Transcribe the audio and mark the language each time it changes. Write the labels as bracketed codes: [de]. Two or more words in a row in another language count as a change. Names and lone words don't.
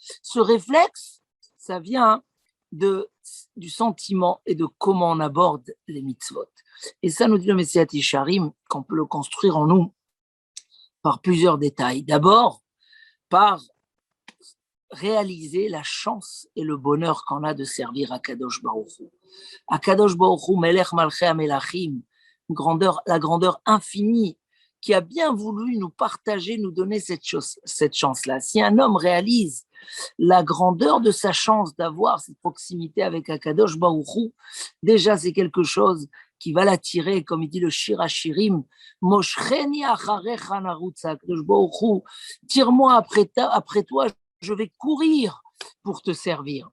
[fr] Ce réflexe, ça vient du sentiment et de comment on aborde les mitzvot. Et ça nous dit le Messiat Isharim, qu'on peut le construire en nous par plusieurs détails. D'abord, par réaliser la chance et le bonheur qu'on a de servir à Kadosh Baruch Hu. [he] À הקדוש ברוך הוא, מלך מלכי המלכים, [fr] la grandeur infinie, qui a bien voulu nous partager, nous donner cette chance-là. Si un homme réalise la grandeur de sa chance d'avoir cette proximité avec Akadosh Baruch Hu, déjà c'est quelque chose qui va l'attirer, comme il dit le Shir HaShirim, [he] משכני אחריך נרוצה, [fr] Akadosh Baruch Hu, tire-moi après toi, je vais courir pour te servir.